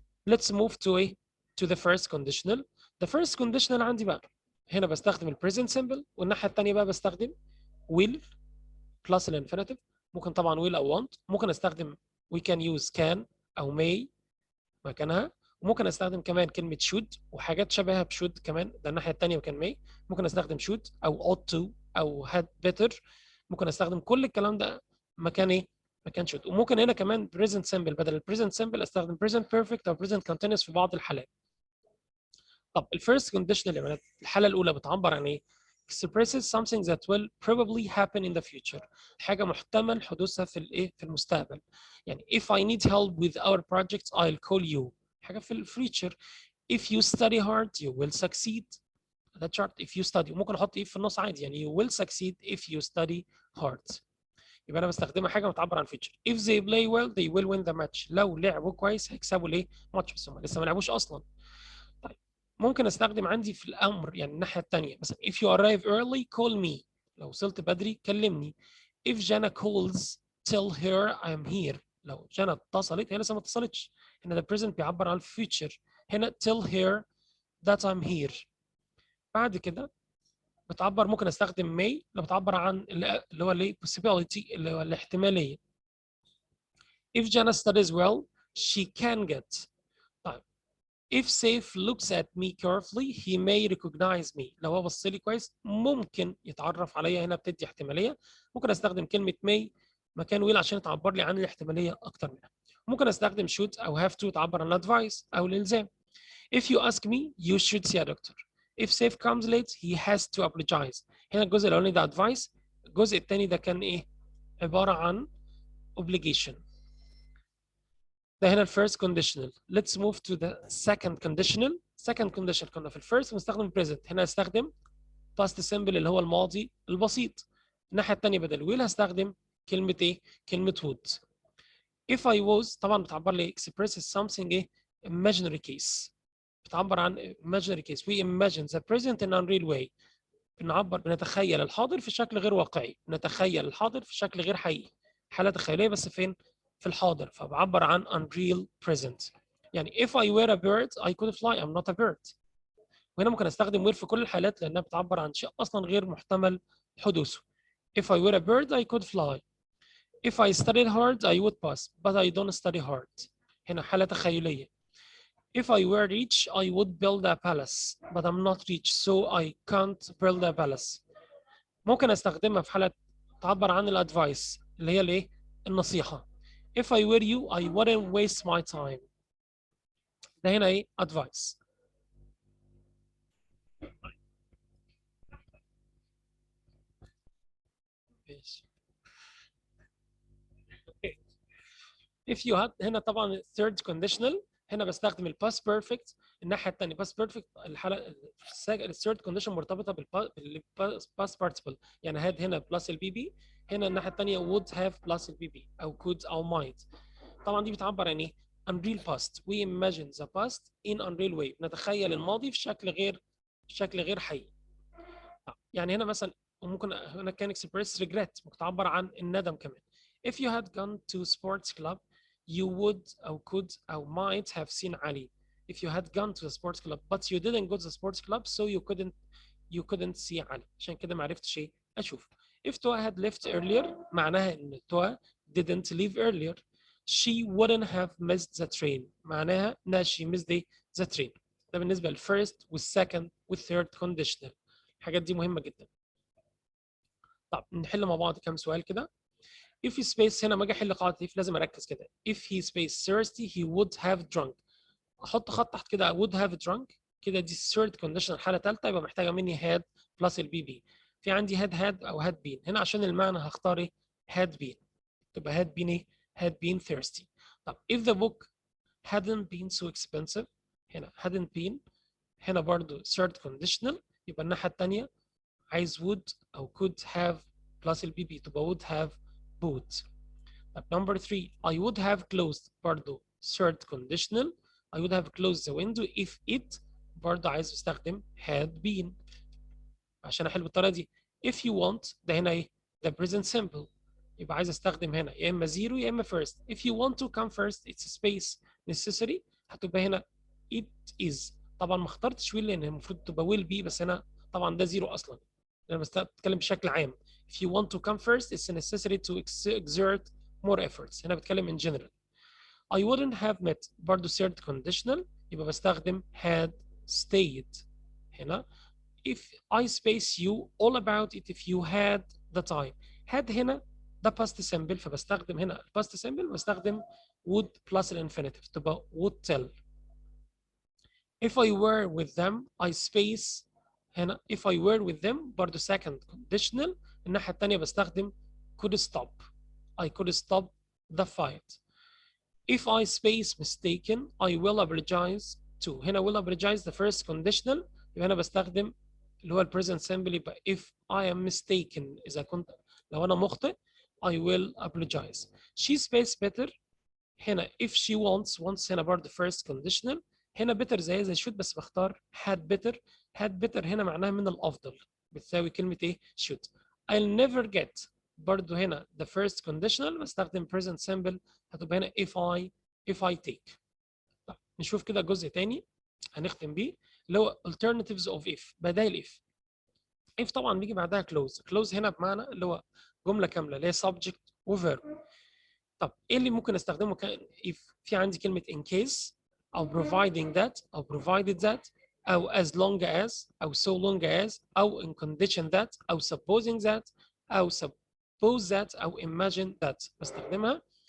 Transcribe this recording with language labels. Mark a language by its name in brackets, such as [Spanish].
[English] Let's move to a to the first conditional. [Arabic] The first conditional عندي بقى هنا بستخدم البريزنت سمبل، والناحيه الثانيه بقى بستخدم will plus الانفينيتيف. ممكن طبعا will او want، ممكن استخدم we can use can او may مكانها، وممكن استخدم كمان كلمه should وحاجات شبهها بشود كمان، ده الناحيه الثانيه مكان may. ممكن استخدم should او ought to او had better، ممكن استخدم كل الكلام ده مكان ايه؟ مكان should. وممكن هنا كمان present simple بدل البريزنت simple استخدم present perfect او present continuous في بعض الحالات. طب الفيرست كونديشنال يا بنات الحاله الاولى بتعبر عن ايه؟ [English] expresses something that will probably happen in the future، [Arabic] حاجه محتمل حدوثها في الايه؟ في المستقبل. [English] يعني if I need help with our project I'll call you، [Arabic] حاجه في الفيوتشر. [English] if you study hard you will succeed. ده شرط if you study، [Arabic] وممكن احط if في النص عادي، يعني [English] you will succeed if you study hard. [Arabic] يبقى انا بستخدمها حاجه بتعبر عن فيتشر. [English] if they play well they will win the match، [Arabic] لو لعبوا كويس هيكسبوا الايه؟ ماتش، بس هم لسه ما لعبوش اصلا. طيب ممكن استخدم عندي في الامر يعني الناحيه الثانيه، مثلا [English] if you arrive early call me، [Arabic] لو وصلت بدري كلمني. [English] if Jana calls tell her I'm here، [Arabic] لو جانا اتصلت هي لسه ما اتصلتش، هنا ده present بيعبر عن الفيوتشر، هنا [English] tell her that I'm here. [Arabic] بعد كده بتعبر، ممكن استخدم may لو بتعبر عن اللي هو الايه؟ possibility اللي هو الاحتماليه. [English] if Jana studies well she can get. [Arabic] طيب [English] if Saif looks at me carefully he may recognize me، [Arabic] لو هو بص لي كويس ممكن يتعرف عليا، هنا بتدي احتماليه. ممكن استخدم كلمه may مكان will عشان تعبر لي عن الاحتماليه اكتر منها. ممكن استخدم should او have to تعبر عن advice او الالزام. [English] if you ask me you should see a doctor. if Saif comes late he has to apologize. [Arabic] هنا الجزء الاولاني ده advice، الجزء الثاني ده كان ايه؟ عباره عن obligation. ده هنا الفيرست conditional. [English] let's move to the second conditional. [Arabic] second conditional كنا في الفيرست بنستخدم present، هنا استخدم past simple اللي هو الماضي البسيط. الناحيه الثانيه بدل will هستخدم كلمه ايه؟ كلمه would. [English] if I was [Arabic] طبعا بتعبر لي [English] expresses something ايه؟ imaginary case. [Arabic] بتعبر عن imaginary case. [English] we imagine the present in unreal way. [Arabic] بنتخيل الحاضر في شكل غير واقعي، بنتخيل الحاضر في شكل غير حقيقي، حالة تخيلية بس فين؟ في الحاضر، فبعبر عن unreal present. [English] يعني if I were a bird I could fly. I'm not a bird. [Arabic] وهنا ممكن استخدم were في كل الحالات لانها بتعبر عن شيء اصلا غير محتمل حدوثه. [English] if I were a bird I could fly. if I studied hard I would pass but I don't study hard. [Arabic] هنا حالة تخيلية. [English] if I were rich I would build a palace but I'm not rich so I can't build a palace. [Arabic] ممكن استخدمها في حالة تعبر عن الادفايس اللي هي الايه؟ النصيحة. [English] if I were you I wouldn't waste my time. [Arabic] ده هنا ايه؟ advice. ماشي. if you had هنا طبعا third conditional، هنا بستخدم الباست بيرفكت. الناحيه الثانيه باست بيرفكت الحاله الثيرد كونديشن مرتبطه بالباست بارتيبل، يعني had هنا بلس البي بي، هنا الناحيه الثانيه would have بلس البي بي او could او might. طبعا دي بتعبر عن ايه؟ unreal past. [English] we imagine the past in unreal way. [Arabic] نتخيل الماضي في شكل غير حقيقي. يعني هنا مثلا ممكن هنا كان [English] express regret، [Arabic] ممكن تعبر عن الندم كمان. [English] if you had gone to sports club you would أو could أو might have seen Ali. if you had gone to the sports club but you didn't go to the sports club so you couldn't see Ali. [Arabic] عشان كده ما عرفتش ايه؟ اشوف. [English] if Toa had left earlier [Arabic] معناها ان [English] Toa didn't leave earlier. she wouldn't have missed the train [Arabic] معناها انها [English] she missed the train. [Arabic] ده بالنسبه للفيرست والسكند والثيرد conditional. الحاجات دي مهمه جدا. طب نحل مع بعض كام سؤال كده. if he space هنا ما اجي احل قاعده if لازم اركز كده. [English] if he space thirsty he would have drunk. [Arabic] احط خط تحت كده would have drunk كده، دي third condition الحاله الثالثه، يبقى محتاجه مني had بلس البي بي. في عندي had او had been. هنا عشان المعنى هختار ايه؟ had been. [English] تبقى had been ايه؟ had been thirsty. طب if the book hadn't been so expensive هنا hadn't been، هنا برضو third conditional، [Arabic] يبقى الناحيه الثانيه عايز [English] would او could have plus البي P تبقى would have bought. طب number 3 I would have closed برضو third conditional. I would have closed the window if it [Arabic] برضو عايز استخدم [English] had been عشان احل بالطريقه دي. [Arabic] if you want ده هنا ايه؟ ده present simple، يبقى عايز استخدم هنا يا اما zero يا اما first. [English] if you want to come first it's space necessary [Arabic] هتبقى هنا [English] it is. [Arabic] طبعا ما اخترتش will لان المفروض تبقى will be، بس هنا طبعا ده زيرو اصلا. انا بتكلم بشكل عام. [English] if you want to come first it's necessary to exert more efforts. [Arabic] هنا بتكلم in general. [English] I wouldn't have met برضو third conditional، يبقى بستخدم had stayed. هنا if I space you all about it if you had the time. [Arabic] had هنا ده past simple، فبستخدم هنا past simple بستخدم would plus الانفينيتيف تبقى would tell. [English] if I were with them I space هنا if I were with them برضو second conditional. [Arabic] الناحية التانية بستخدم could stop. [English] I could stop the fight. if I space mistaken I will apologize to. هنا will apologize the first conditional، يبقى هنا بستخدم اللي هو present simple، يبقى if I am mistaken [Arabic] إذا كنت لو أنا مخطئ [English] I will apologize. she space better هنا if she wants هنا برضه first conditional. [Arabic] هنا better زي should بس بختار had better. had better هنا معناها من الأفضل، بتساوي كلمة إيه؟ should. [English] I'll never get برضه هنا the first conditional بستخدم present simple هتبقى هنا if I take. [Arabic] طيب نشوف كده جزء تاني هنختم بيه اللي هو alternatives of if، بدائل if. if طبعا بيجي بعدها close هنا بمعنى اللي هو جملة كاملة اللي هي subject و verb. طب ايه اللي ممكن استخدمه if؟ في عندي كلمة in case او providing that او provided that او as long as او so long as او in condition that او supposing that او suppose that او imagine that بستخدمها.